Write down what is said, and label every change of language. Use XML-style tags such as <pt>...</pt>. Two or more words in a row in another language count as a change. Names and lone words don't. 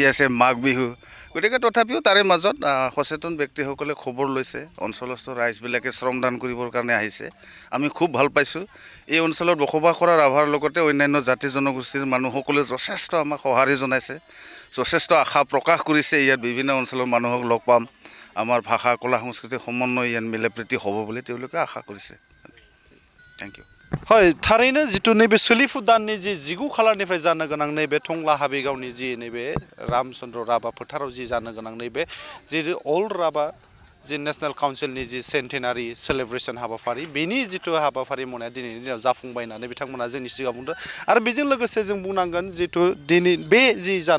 <as>আছে মাঘ বিহু গতিকে তথাপিও তাৰে মাজত সচেতন ব্যক্তিসকলে খবৰ লৈছে অঞ্চলস্থ ৰাইজবিলাকে শ্ৰমদান কৰিবৰ কাৰণে আহিছে আমি খুব ভাল পাইছোঁ এই অঞ্চলত বসবাস কৰা ৰাভাৰ লগতে অন্যান্য জাতি জনগোষ্ঠীৰ মানুহসকলে যথেষ্ট আমাক সঁহাৰি জনাইছে যথেষ্ট আশা প্ৰকাশ কৰিছে ইয়াত বিভিন্ন অঞ্চলৰ মানুহক লগ পাম আমাৰ ভাষা কলা সংস্কৃতিৰ সমন্বয় ইয়াত মিলাপ্ৰীতি হ'ব বুলি তেওঁলোকে আশা কৰিছে</as> <en>thank you</en> <brx>হয় थारैनो जितु नैबे सोलिफु दाननि जि 19 खालारनिफ्राय जानो गोनां नैबे टंला हाबिगावनि जि नैबे रामचन्द्र राभा फोथाराव जि जानो गोनां नैबे जि अल राभा जि नेशनेल काउन्सिलनि जि</brx> <en>centenary celebration</en> <brx>हाबाफारि बेनि जितु हाबाफारि मावनाया दिनैनि दिनाव जाफुंबाय होननानै बिथांमोना जोंनि सिगाङाव बुंदों आरो बेजों लोगोसे जों बुंनांगोन जितु दिनै बे जि जानो</brx>